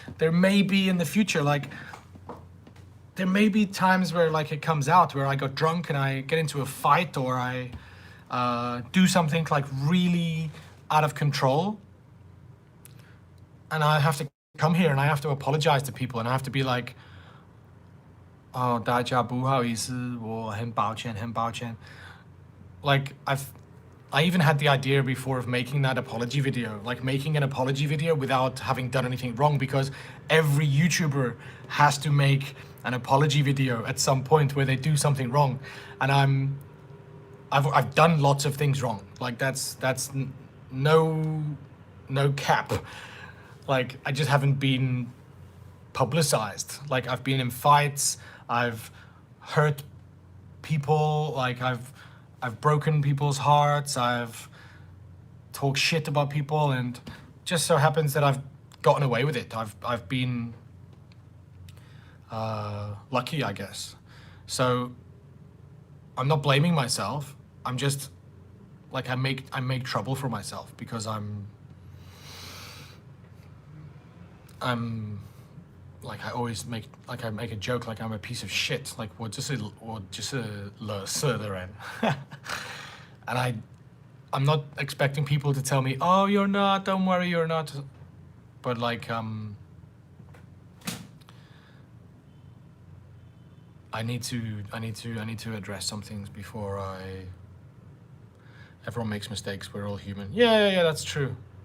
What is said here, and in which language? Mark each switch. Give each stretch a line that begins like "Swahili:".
English: There may be in the future, like, there may be times where like it comes out where I got drunk and I get into a fight or I do something like really out of control. And I have to come here and I have to apologize to people and I have to be like,
Chinese: 哦，大家不好意思，我很抱歉，很抱歉.
English: Like I even had the idea before of making that apology video, like making an apology video without having done anything wrong, because every YouTuber has to make an apology video at some point where they do something wrong, and I've done lots of things wrong. Like that's no cap. Like I just haven't been publicized. Like I've been in fights, I've hurt people, like I've broken people's hearts, I've talked shit about people, and just so happens that I've gotten away with it. I've been lucky, I guess. So I'm not blaming myself. I'm just like I make trouble for myself because I'm like I always make like I make a joke like I'm a piece of shit.
Chinese: Like 我就是垃圾的人.
English: And I'm not expecting people to tell me, oh, you're not, don't worry, you're not. But like I need to address some things before everyone makes mistakes, we're all human. Yeah, that's true.